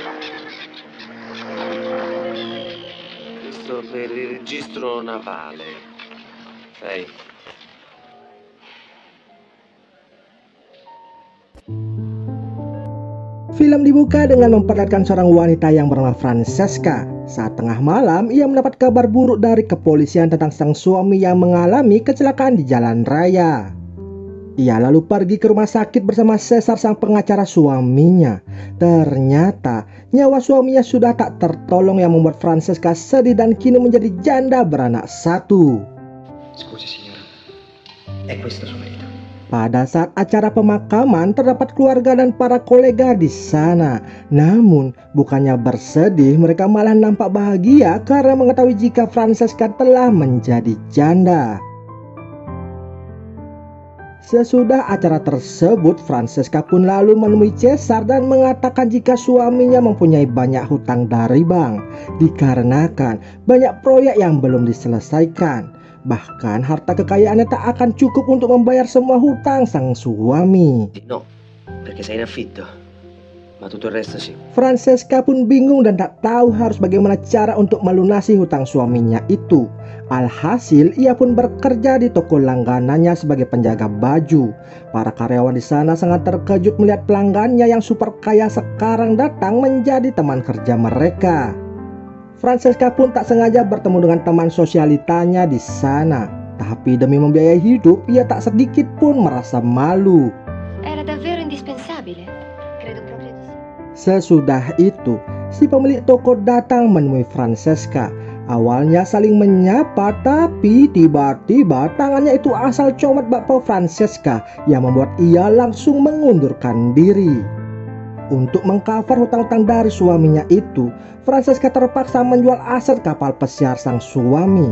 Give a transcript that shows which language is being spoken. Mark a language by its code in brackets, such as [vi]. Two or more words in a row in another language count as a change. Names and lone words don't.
[it] Questo per il registro navale. Sai? [id] Film dibuka dengan memperlihatkan seorang wanita yang bernama Francesca. Saat tengah malam, ia mendapat kabar buruk dari kepolisian tentang sang suami yang mengalami kecelakaan di jalan raya. Ia lalu pergi ke rumah sakit bersama Cesar, sang pengacara suaminya. Ternyata nyawa suaminya sudah tak tertolong yang membuat Francesca sedih dan kini menjadi janda beranak 1. [it] Scusi signora, è questo suo marito. [id] Pada saat acara pemakaman terdapat keluarga dan para kolega di sana. Namun bukannya bersedih, mereka malah nampak bahagia karena mengetahui jika Francesca telah menjadi janda. Sesudah acara tersebut, Francesca pun lalu menemui Cesar dan mengatakan jika suaminya mempunyai banyak hutang dari bank dikarenakan banyak proyek yang belum diselesaikan. Bahkan harta kekayaannya tak akan cukup untuk membayar semua hutang sang suami. [it] No, perché sei in affitto. Ma tutto il resto sì. [id] Francesca pun bingung dan tak tahu harus bagaimana cara untuk melunasi hutang suaminya itu. Alhasil ia pun bekerja di toko langganannya sebagai penjaga baju. Para karyawan di sana sangat terkejut melihat pelanggannya yang super kaya sekarang datang menjadi teman kerja mereka. Francesca pun tak sengaja bertemu dengan teman sosialitanya di sana. Tapi demi membiayai hidup, ia tak sedikit pun merasa malu. [it] Era davvero indispensabile. Credo proprio di sì. [id] Sesudah itu, si pemilik toko datang menemui Francesca. Awalnya saling menyapa, tapi tiba-tiba tangannya itu asal comot bakpao Francesca yang membuat ia langsung mengundurkan diri. Untuk mengcover hutang-hutang dari suaminya itu, Francesca terpaksa menjual aset kapal pesiar sang suami.